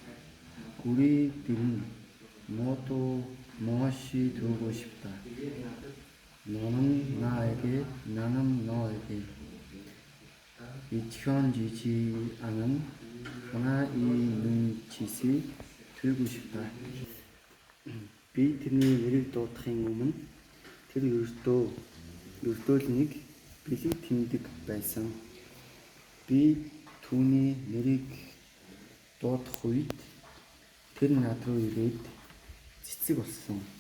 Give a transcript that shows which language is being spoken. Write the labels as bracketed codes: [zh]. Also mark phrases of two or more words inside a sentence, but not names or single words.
[ko] 우리들은 모두 무엇이 되고 싶다. 너는 나에게, 나는 너에게 잊혀지지 않은 하나의 눈짓이 되고 싶다. [mn] Би тэрний нэрийг дуудахын өмнө тэр ердөө л нэг бэлэг тэмдэг байсан. Би түүний нэрийг дуудах үед тэр над руу ирээд цэцэг болсон.